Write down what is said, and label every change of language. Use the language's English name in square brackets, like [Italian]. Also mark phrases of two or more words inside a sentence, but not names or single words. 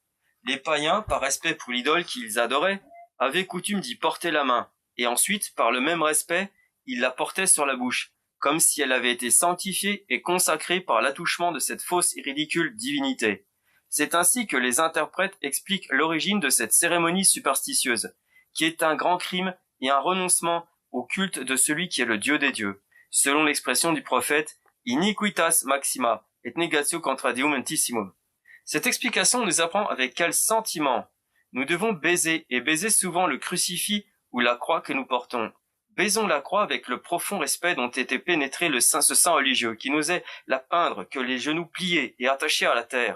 [French] Les païens, par respect pour l'idole qu'ils adoraient, avaient coutume d'y porter la main, et ensuite, par le même respect, ils la portaient sur la bouche, comme si elle avait été sanctifiée et consacrée par l'attouchement de cette fausse et ridicule divinité. C'est ainsi que les interprètes expliquent l'origine de cette cérémonie superstitieuse, qui est un grand crime et un renoncement au culte de celui qui est le Dieu des dieux. Selon l'expression du prophète, [Latin] iniquitas maxima et negatio contra Deum entissimum. [French] Cette explication nous apprend avec quel sentiment nous devons baiser, et baiser souvent le crucifix ou la croix que nous portons. Baisons la croix avec le profond respect dont était pénétré ce saint religieux, qui n'osait la peindre que les genoux pliés et attachés à la terre.